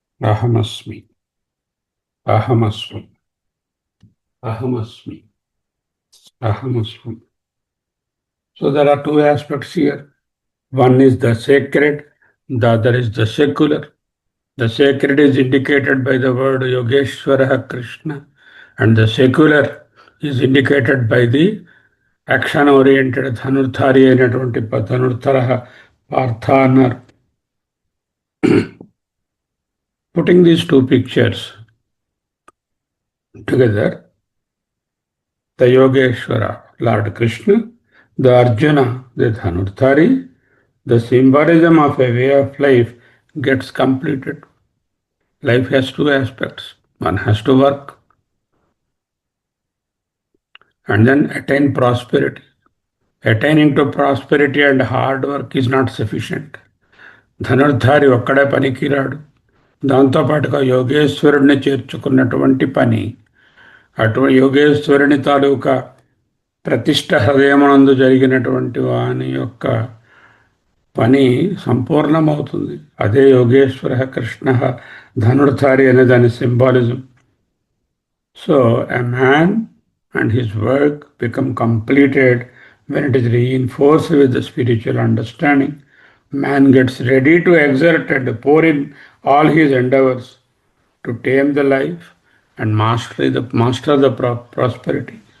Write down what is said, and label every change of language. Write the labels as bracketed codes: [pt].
[sa] అహమస్మి, అహమస్మి, అహమస్మి, అహమస్మి. [en] So there are two aspects here. One is the sacred, the other is the secular. The sacred is indicated by the word Yogeshwara Krishna, and the secular is indicated by the action-oriented [te] ధనుర్ధారి అయినటువంటి ధనుర్ధర పార్థ అన్నారు. [en] Putting these two pictures together, the Yogeshwara, Lord Krishna, the Arjuna, the Dhanurthari, the symbolism of a way of life gets completed. Life has two aspects. One has to work and then attain prosperity. Attaining to prosperity and hard work is not sufficient. [te] ధనుర్ధారి ఒక్కడే పనికిరాడు. దాంతోపాటుగా యోగేశ్వరుడిని చేర్చుకున్నటువంటి పని, అటువంటి యోగేశ్వరుని తాలూకా ప్రతిష్ట హృదయమునందు జరిగినటువంటి వాని యొక్క పని సంపూర్ణమవుతుంది. అదే యోగేశ్వర కృష్ణ ధనుర్ధారి అనే దాని symbolism. [en] So a man and his work become completed when it is reinforced with the spiritual understanding. Man gets ready to exert and pour in all his endeavors to tame the life and master the prosperity.